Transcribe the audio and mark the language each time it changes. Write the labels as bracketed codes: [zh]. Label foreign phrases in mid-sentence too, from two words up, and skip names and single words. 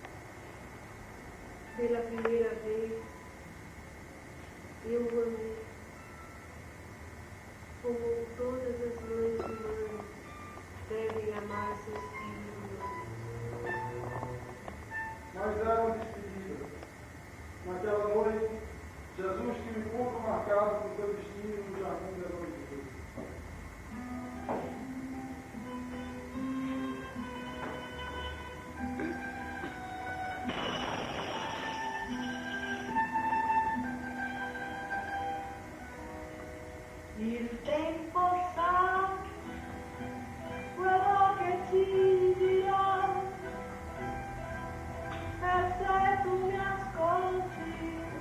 [pt] Pela primeira vez eu o amei, como todas as mães humanas devem amar seus filhos humanos. Mas era uma despedida. Naquela noite, Jesus tinha um encontro marcado com seu destino no jardim da noite de Deus. [it] Il tempo sa quello che ti dirò, e se tu mi ascolti,